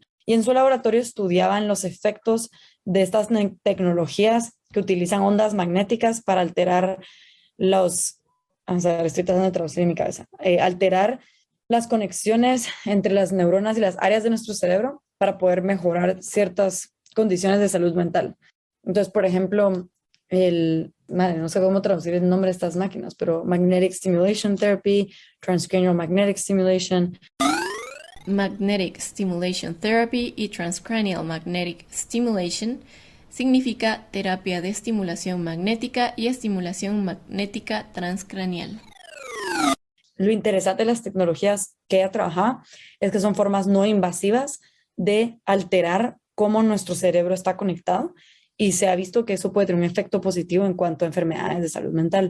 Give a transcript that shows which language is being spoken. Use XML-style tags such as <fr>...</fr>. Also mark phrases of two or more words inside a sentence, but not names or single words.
<es>Y en su laboratorio estudiaban los efectos de estas tecnologías que utilizan ondas magnéticas para alterar vamos a ver, estoy tratando de traducir en mi cabeza, alterar las conexiones entre las neuronas y las áreas de nuestro cerebro para poder mejorar ciertas condiciones de salud mental. Entonces, por ejemplo, no sé cómo traducir el nombre de estas máquinas, pero</es> <en>Magnetic Stimulation Therapy, Transcranial Magnetic Stimulation. Magnetic Stimulation Therapy</en> <es>y</es> <en>Transcranial Magnetic Stimulation</en> <es>significa terapia de estimulación magnética y estimulación magnética transcranial. Lo interesante de las tecnologías que ella trabajaba es que son formas no invasivas de alterar cómo nuestro cerebro está conectado y se ha visto que eso puede tener un efecto positivo en cuanto a enfermedades de salud mental.</es>